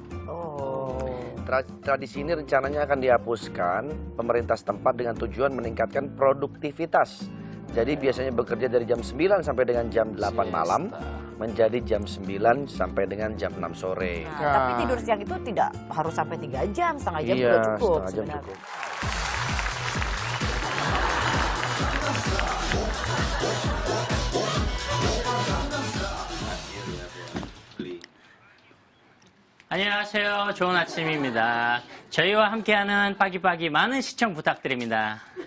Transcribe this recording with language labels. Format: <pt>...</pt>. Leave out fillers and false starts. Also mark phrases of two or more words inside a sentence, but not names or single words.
<id>Tradisi ini rencananya akan dihapuskan pemerintah setempat dengan tujuan meningkatkan produktivitas. Jadi biasanya bekerja dari jam 9 sampai dengan jam 8 malam menjadi jam 9 sampai dengan jam 6 sore. Nah, tapi tidur siang itu tidak harus sampai 3 jam, setengah jam juga cukup. Setengah jam sebenarnya. cukup.</id> <ko>안녕하세요. 좋은 아침입니다. 저희와 함께하는 빠기빠기 많은 시청 부탁드립니다.</ko>